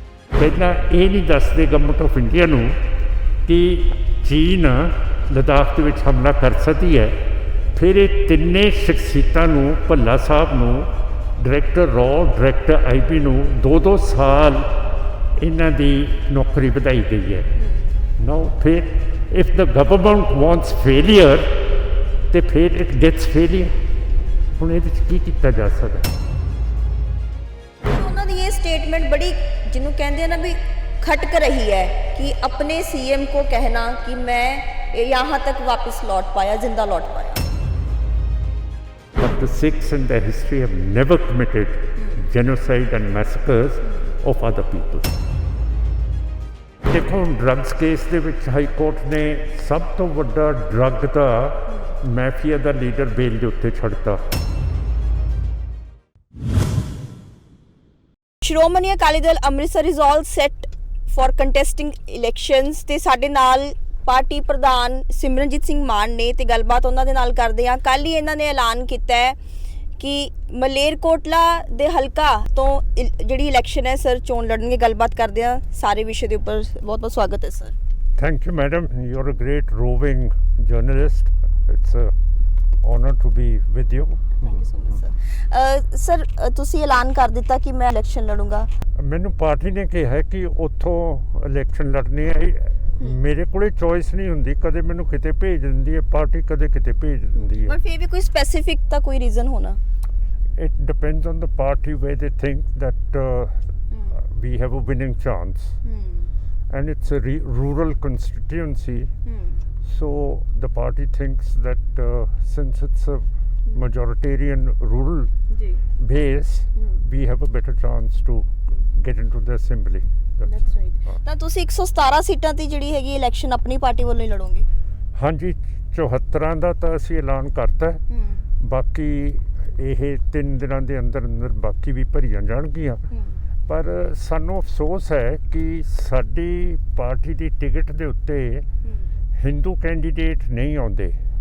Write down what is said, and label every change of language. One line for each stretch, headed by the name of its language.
Punjabi: ਪਹਿਲਾਂ ਇਹ ਨਹੀਂ ਦੱਸਦੇ ਗਵਰਨਮੈਂਟ ਆਫ ਇੰਡੀਆ ਨੂੰ ਕਿ ਚੀਨ ਲੱਦਾਖ ਦੇ ਵਿੱਚ ਹਮਲਾ ਕਰ ਸਕਦੀ ਹੈ। ਫਿਰ ਇਹ ਤਿੰਨੇ ਸ਼ਖਸੀਅਤਾਂ ਨੂੰ ਭੱਲਾ ਸਾਹਿਬ ਨੂੰ ਡਾਇਰੈਕਟਰ ਡਾਇਰੈਕਟਰ IP ਨੂੰ 2-2 ਸਾਲ ਇਹਨਾਂ ਦੀ ਨੌਕਰੀ ਵਧਾਈ ਗਈ ਹੈ। ਨੋ ਫਿਰ
English: if the government wants failure
Punjabi: ਤੇ ਫਿਰ
English: it gets failure।
Punjabi: ਹੁਣ ਇਹਦੇ 'ਚ ਕੀ ਕੀਤਾ ਜਾ ਸਕਦਾ? ਉਹਨਾਂ ਦੀ ਇਹ ਸਟੇਟਮੈਂਟ ਬੜੀ ਜਿਹਨੂੰ ਕਹਿੰਦੇ ਆ ਨਾ ਵੀ
Hindi: खटक रही है कि अपने CM को कहना कि मैं यहाँ तक वापस लौट पाया जिंदा लौट पाया।
English: But the Sikhs in their history have never committed genocide and massacres of other people।
Punjabi: ਦੇਖੋ ਡਰੱਗਸ ਕੇਸ ਦੇ ਵਿੱਚ ਹਾਈ ਕੋਰਟ ਨੇ ਸਭ ਤੋਂ ਵੱਡਾ ਡਰੱਗ ਦਾ ਮਾਫੀਆ ਦਾ ਲੀਡਰ ਬੇਲ ਦੇ ਉੱਤੇ ਛੱਡਤਾ। Shiromani Akali Dal Amritsar
English: is all set for contesting elections
Punjabi: ਤੇ ਸਾਡੇ ਨਾਲ ਪਾਰਟੀ ਪ੍ਰਧਾਨ ਸਿਮਰਨਜੀਤ ਸਿੰਘ ਮਾਨ ਨੇ ਤੇ ਗੱਲਬਾਤ ਉਹਨਾਂ ਦੇ ਨਾਲ ਕਰਦੇ ਹਾਂ। ਕੱਲ੍ਹ ਹੀ ਇਹਨਾਂ ਨੇ ਐਲਾਨ ਕੀਤਾ ਹੈ ਕਿ ਮਲੇਰਕੋਟਲਾ ਦੇ ਹਲਕਾ ਤੋਂ ਜਿਹੜੀ ਇਲੈਕਸ਼ਨ ਹੈ ਸਰ ਚੋਣ ਲੜਨਗੇ। ਗੱਲਬਾਤ ਕਰਦੇ ਹਾਂ ਸਾਰੇ ਵਿਸ਼ੇ ਦੇ ਉੱਪਰ। ਬਹੁਤ ਬਹੁਤ ਸਵਾਗਤ ਹੈ sir.
English: Thank you madam, you are a great roving journalist. It's honor to be with you। Thank you so much sir.
Punjabi: Sir ਤੁਸੀਂ ਐਲਾਨ ਕਰ ਦਿੱਤਾ ਕਿ ਮੈਂ ਇਲੈਕਸ਼ਨ ਲੜੂੰਗਾ। ਮੈਨੂੰ ਪਾਰਟੀ ਨੇ ਕਿਹਾ ਕਿ ਉੱਥੋਂ ਇਲੈਕਸ਼ਨ ਲੜਨੀ ਹੈ। ਮੇਰੇ ਕੋਲੇ ਚੋਇਸ ਨਹੀਂ ਹੁੰਦੀ, ਕਦੇ ਮੈਨੂੰ ਕਿਤੇ ਭੇਜ ਦਿੰਦੀ ਹੈ ਪਾਰਟੀ, ਕਦੇ ਕਿਤੇ ਭੇਜ ਦਿੰਦੀ ਹੈ। ਪਰ ਫਿਰ ਵੀ ਕੋਈ ਸਪੈਸੀਫਿਕ ਤਾਂ ਕੋਈ ਰੀਜ਼ਨ ਹੋਣਾ।
English: It depends on the party where they think that we have a winning chance। And it's a rural constituency। So the party thinks that since it's a majoritarian rural base, we have a better chance to get into the assembly। That's right।
Punjabi: ਤਾਂ ਤੁਸੀਂ 117 ਸੀਟਾਂ ਤੇ ਜਿਹੜੀ ਹੈਗੀ election ਆਪਣੀ party ਵੱਲੋਂ ਹੀ ਲੜੋਗੇ? ਹਾਂਜੀ, 74 ਦਾ ਤਾਂ ਅਸੀਂ ਐਲਾਨ ਕਰਤਾ। ਬਾਕੀ ਇਹ 3 ਦਿਨਾਂ ਦੇ ਅੰਦਰ ਅੰਦਰ ਬਾਕੀ ਵੀ ਭਰੀਆਂ ਜਾਣਗੀਆਂ। ਪਰ ਸਾਨੂੰ ਅਫਸੋਸ ਹੈ ਕਿ ਸਾਡੀ ਪਾਰਟੀ ਦੀ ਟਿਕਟ ਦੇ ਉੱਤੇ ਹਿੰਦੂ ਕੈਂਡੀਡੇਟ ਨਹੀਂ ਆਉਂਦੇ।